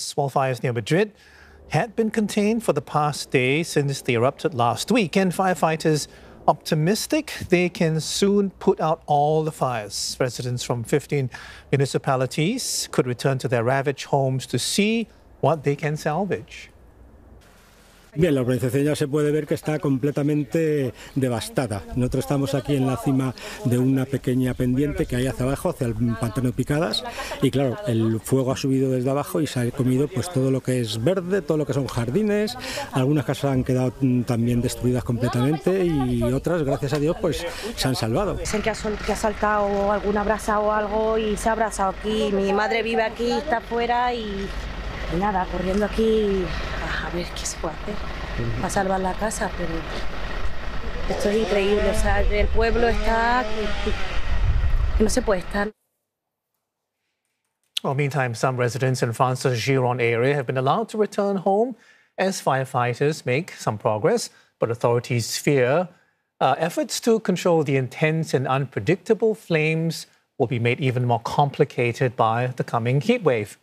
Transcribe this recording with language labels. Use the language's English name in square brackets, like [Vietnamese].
[English] Small fires near Madrid had been contained for the past day since they erupted last week, and firefighters optimistic they can soon put out all the fires. Residents from 15 municipalities could return to their ravaged homes to see what they can salvage. [Spanish] Bien, la organización ya se puede ver que está completamente devastada. Nosotros estamos aquí en la cima de una pequeña pendiente que hay hacia abajo, hacia el pantano Picadas, y claro, el fuego ha subido desde abajo y se ha comido pues todo lo que es verde, todo lo que son jardines. Algunas casas han quedado también destruidas completamente y otras, gracias a Dios, pues se han salvado. Dicen que ha saltado alguna brasa o algo y se ha abrazado aquí. Mi madre vive aquí, está afuera y nada, corriendo aquí a ver qué se puede hacer para salvar la casa, pero esto es increíble, o sea, el pueblo está que no se puede estar. [English] Well, meantime, some residents in France's Giron area have been allowed to return home as firefighters make some progress, but authorities fear efforts to control the intense and unpredictable flames will be made even more complicated by the coming heat wave.